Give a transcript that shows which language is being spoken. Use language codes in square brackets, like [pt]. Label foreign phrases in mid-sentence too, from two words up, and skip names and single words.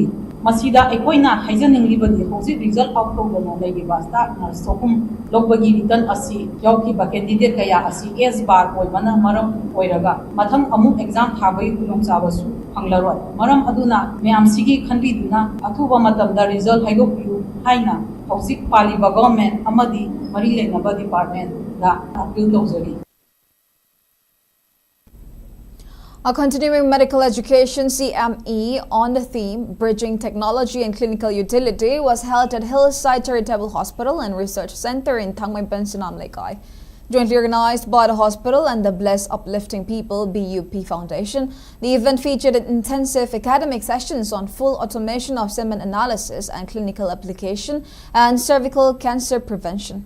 [mni] Masida ekoina haijaningli hosi [en] result out [mni] togana leiba [en] staff nurse [mni] sohum logbagi written asi yauki ba candidate kaya asi S bar oibana maram oiraga matham amuk exam thabai kulong chabasu hanglaroi maram aduna meam sigi khanbiduna athuba matamda result haidokpiu haina hosi paliba government amadi mari lenaba department da appeal tawjari. [en] A continuing medical education CME on the theme Bridging Technology and Clinical Utility was held at Hillside Charitable Hospital and Research Center in Thangmaipan, Sunam Lekai. Jointly organized by the hospital and the Bless Uplifting People BUP Foundation, the event featured intensive academic sessions on full automation of semen analysis and clinical application and cervical cancer prevention.